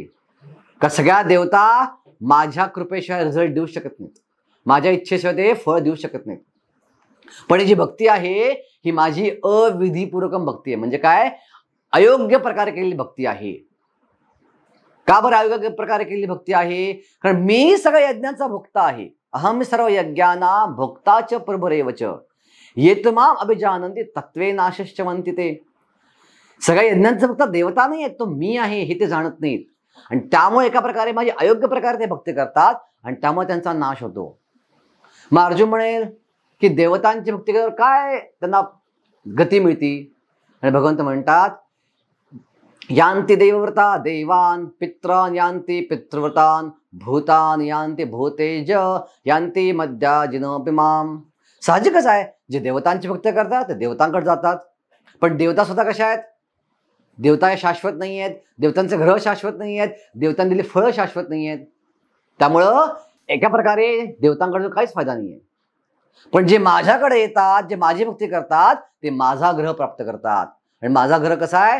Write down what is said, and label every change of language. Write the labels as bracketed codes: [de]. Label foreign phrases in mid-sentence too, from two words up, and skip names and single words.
[mr] का सगळ्या देवता माझ्या कृपेशिवाय रिझल्ट देऊ शकत नाहीत, माझ्या इच्छेशिवाय ते फळ देऊ शकत नाहीत. पण ही जी भक्ती आहे ही माझी अविधीपूर्वक भक्ती आहे. म्हणजे काय? अयोग्य प्रकारे केलेली भक्ती आहे. का बरं अयोग्य प्रकारे केलेली भक्ती आहे? कारण मी सगळ्या यज्ञांचा भोक्ता आहे. [sa] अहम सर्व यज्ञाना भोक्ताच प्रभुरेवच येतमाम अभिजानंती तत्वे नाशश्च म्हणते. [mr] ते सगळ्या यज्ञांचा फक्त देवता नाही आहे, तो मी आहे हे ते जाणत नाहीत आणि त्यामुळे एका प्रकारे माझी अयोग्य प्रकारे ते भक्ती करतात आणि त्यामुळे त्यांचा नाश होतो. मग अर्जुन म्हणेल की देवतांची भक्ती केल्यावर काय त्यांना गती मिळती? आणि भगवंत म्हणतात [sa] यांती देवव्रता देवान पित्रान यांती पितृव्रतान भूतान यांती भूतेज यांती मध्याजिनोपिमाम. [mr] साहजिकच आहे, जे देवतांची भक्ती करतात ते देवतांकडे जातात. पण देवता सुद्धा कशा आहेत? देवता शाश्वत नाही आहेत, देवतांचे ग्रह शाश्वत नाही आहेत, देवतांनी दिलेली फळं शाश्वत नाही आहेत. त्यामुळं एका प्रकारे देवतांकडे काहीच फायदा नाही आहे. पण जे माझ्याकडे येतात, जे माझी भक्ती करतात ते माझा ग्रह प्राप्त करतात आणि माझा ग्रह कसा आहे?